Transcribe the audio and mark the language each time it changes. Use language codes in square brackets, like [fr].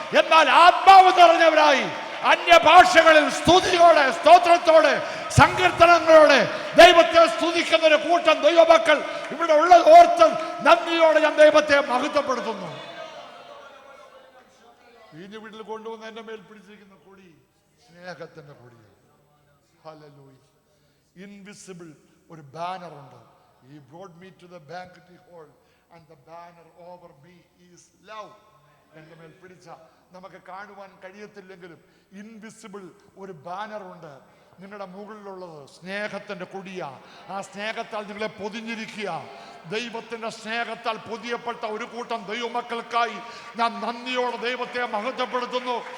[ml] എന്നാൽ ആത്മാവ് നിറഞ്ഞവരായി അന്യഭാഷകളിൽ സ്തുതിയോടെ, സ്തോത്രത്തോടെ, സങ്കീർത്തനങ്ങളോടെ ദൈവത്തെ സ്തുതിക്കുന്ന ഒരു കൂട്ടം ദൈവമക്കൾ ഇവിടെ ഉള്ളത് ഓർത്ത് നന്ദിയോടെ ഞാൻ ദൈവത്തെ മഹത്വപ്പെടുത്തുന്നു. വീഞ്ഞു വീട്ടിൽ കൊണ്ടുവന്ന് എന്റെ മേൽ പിടിച്ചിരിക്കുന്ന കൊടി സ്നേഹത്തിന്റെ കൊടിയാണ്. ഹല്ലേലൂയ. ഇൻവിസിബിൾ ഒരു ബാനർ ഉണ്ട്. [en] He brought me to the banquet hall and the banner over me is love. [ml] എന്റെ മേൽ പിടിച്ച നമുക്ക് കാണുവാൻ കഴിയത്തില്ലെങ്കിലും ഇൻവിസിബിൾ ഒരു ബാനർ ഉണ്ട്. നിങ്ങളുടെ മുകളിലുള്ളത് സ്നേഹത്തിന്റെ കൊടിയ. ആ സ്നേഹത്താൽ നിങ്ങളെ പൊതിഞ്ഞിരിക്കുക. ദൈവത്തിന്റെ സ്നേഹത്താൽ പൊതിയപ്പെട്ട ഒരു കൂട്ടം ദൈവമക്കൾക്കായി ഞാൻ നന്ദിയോടെ ദൈവത്തെ മഹത്വപ്പെടുത്തുന്നു.